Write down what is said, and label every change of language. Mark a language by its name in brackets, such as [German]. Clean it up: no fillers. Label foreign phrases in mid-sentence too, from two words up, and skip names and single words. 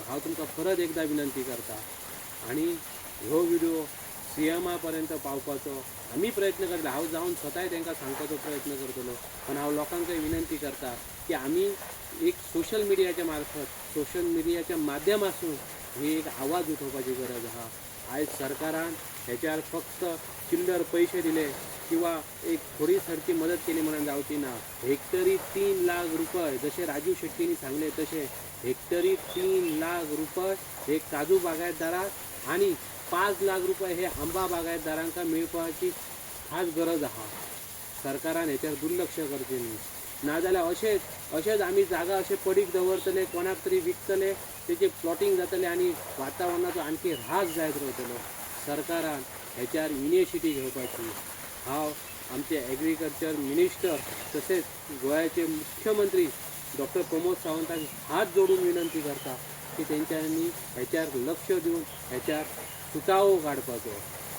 [Konkani] हांव तुमकां परत एकदा विनंती करता आणि ह्यो व्हिडिओ सीएमा पर्यंत पावपाचो आमी प्रयत्न करता। हांव जावन स्वताय तांकां सांगपाचो प्रयत्न करतलो, पण हांव लोकांकय विनंती करता की आमी एक [English] social media [Konkani] माध्यमातून ही एक आवाज उठोवपाची गरज आहा। आयज सरकारान हेच्यार फक्त चिल्लर पैसे दिले किंवा एक थोडी सरकी मदत केली म्हणून जावची ना। हेक्टरी 3 लाख रुपये जसे राजू शेट्टीनी सांगले तसे हेक्टरी 3 लाख रुपये हे काजू बागायतदाराक आणि 5 लाख रुपये हे आंबा बागायतदारांका मिळपाची खास गरज आहा। सरकारान हेच्यार दुर्लक्ष करचें न्ही, नाजाल्यार अशेंच आमी जागा अशें पडीक दवरतले, कोणाक तरी विकतले, तेचे प्लॉटिंग जातले आणि वातावरणाचो आणखी ऱ्हास जायत रावतलो। सरकारान ह्याच्यावर इनिशिएटिव्ह घेवपाची हांव आमचे [English] agriculture minister [Konkani] तसेच गोव्याचे मुख्यमंत्री डॉक्टर प्रमोद सावंतांक हात जोडून विनंती करता की तेंच्यांनी ह्याच्यावर लक्ष दिवन ह्याच्यावर सुटावो काडपाचो.